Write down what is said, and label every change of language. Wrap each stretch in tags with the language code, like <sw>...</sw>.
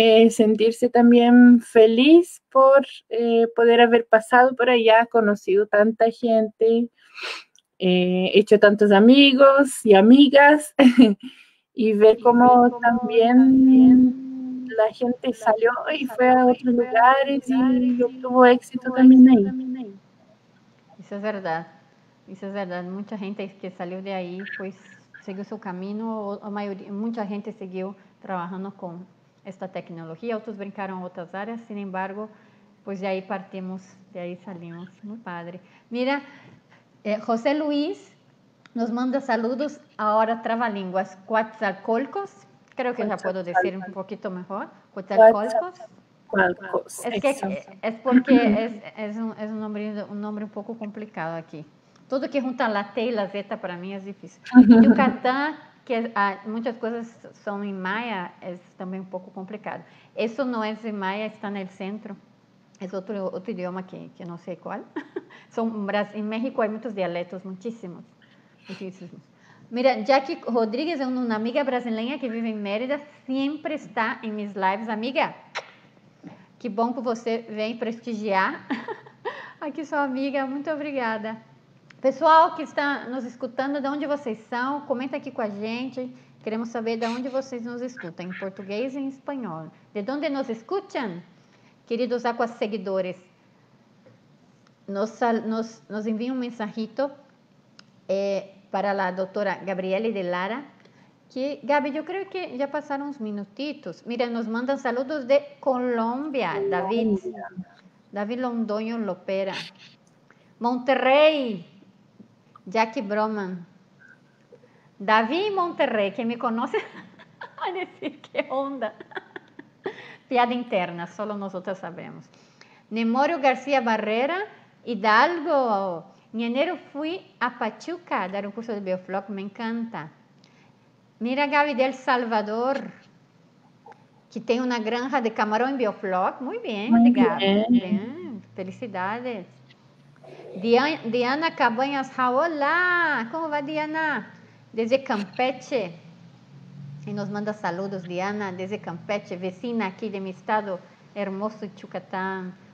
<es>sentirse también feliz por poder haber pasado por allá, conocido tanta gente, hecho tantos amigos y amigas y ver cómo también la gente salió y fue a otros lugares y obtuvo éxito también ahí.</es> <pt>Isso é verdade. Isso é verdade. Muita gente que saiu de aí, pois seguiu seu caminho. A maioria, muita gente seguiu trabalhando com esta tecnologia. Outros brincaram em outras áreas.</pt> <es>Sin embargo, pois de aí partimos, de aí salimos.</es> <pt>Muito padre.</pt> <es>Mira, José Luis nos manda saludos ahora trabalínguas. Quetzalcolcos. Creo que ya puedo decir un poquito mejor. Quetzalcolcos. Es que es porque es un nombre un poco complicado aquí. Todo que junta la T y la Z para mí es difícil. Yucatán, que muchas cosas son en maya, es también un poco complicado. Eso no es en maya, está en el centro. Es otro idioma que no sé cuál. En México hay muchos dialectos, muchísimos. Mira, Jackie Rodríguez es una amiga brasileña que vive en Mérida, siempre está en mis lives.</es> <pt>Amiga, que bom que você vem prestigiar aqui sua amiga, muito obrigada. Pessoal que está nos escutando, de onde vocês são, comenta aqui com a gente, queremos saber de onde vocês nos escutam, em português e em espanhol. De onde nos escutam, queridos Aquas seguidores, nos enviem um mensajito para a doutora Gabriele de Lara, que, Gabi, eu creio que já passaram uns minutitos.</pt> <es>Mira, nos mandam saludos de Colômbia, David Londoño Lopera. Monterrey, Jackie Broman.</es> <pt>David Monterrey, quem me conhece vai dizer</pt> <es>que onda. Piada interna, solo nosotros sabemos. Nemorio García Barrera, Hidalgo. En enero fui a Pachuca a dar un curso de Biofloc, me encanta.</es> <pt>Mira, Gaby de El Salvador, que tem uma granja de camarão em Biofloc. Muito bem, Gaby. Bem, felicidades. Diana Cabanhas, olá! Como vai, Diana?</pt> <es>Desde Campeche. E nos manda saludos, Diana, desde Campeche, vecina aqui de mi estado hermoso, Yucatán.</es>